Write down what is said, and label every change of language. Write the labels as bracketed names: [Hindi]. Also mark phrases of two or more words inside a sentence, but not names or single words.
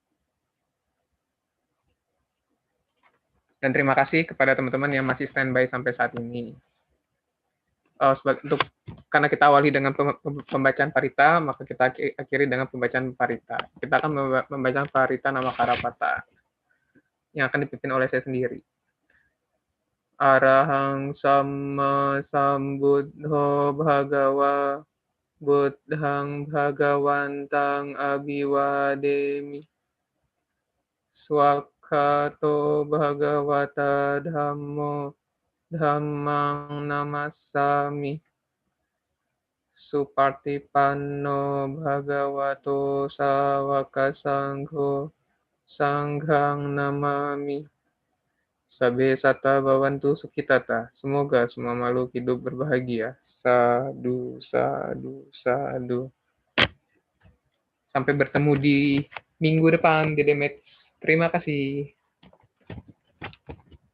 [Indonesian] Dan terima kasih kepada teman-teman yang masih standby sampai saat ini. Karena kita awali dengan pembacaan parita, maka kita akhiri dengan pembacaan parita. Kita akan membaca parita nama Karapata yang akan dipimpin oleh saya sendiri. [Pali] Arahang Samma Sambuddho Bhagawa Buddhang Bhagawantang Abhiwademi. Swakhato Bhagavata Dhammo Dhammang Namassami. Supartipanno Bhagavato Sawaka Sangho Sanghang Namami. Sabe sata bawantu sukitata. [Indonesian] Semoga semua makhluk hidup berbahagia. [Pali] Sadu, sadu, sadu. [Indonesian] Sampai bertemu di minggu depan, Dedemet. Terima kasih.